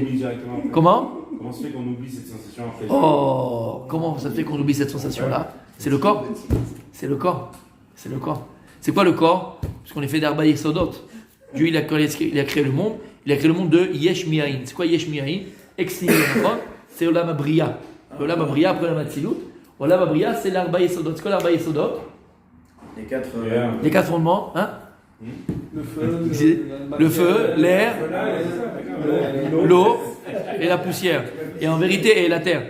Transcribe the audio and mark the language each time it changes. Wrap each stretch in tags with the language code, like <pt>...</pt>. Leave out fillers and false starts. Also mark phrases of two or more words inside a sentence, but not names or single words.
<fr>Comment se fait qu'on oublie cette sensation après? Oh, comment ça se fait qu'on oublie cette sensation-là? C'est le corps. C'est le corps. C'est quoi le corps? Parce qu'on est fait d'</fr> <he>ארבע יסודות.</he> <fr>Dieu, il a créé le monde. Il a créé le monde de</fr> <he>יש מאין.</he> <fr>C'est quoi</fr> <he>יש מאין?</he> <la>Ex nihilo.</la> <fr>C'est</fr> <he>עולם הבריאה. עולם הבריאה</he> <fr>après</fr> <he>עולם אצילות. עולם הבריאה,</he> <fr>c'est l'</fr> <he>ארבע יסודות.</he> <fr>C'est quoi l'</fr> <he>ארבע יסודות?</he> <fr>Les quatre fondements, hein? Le feu, l'air, l'eau et la poussière. Et en vérité, et la terre.</fr>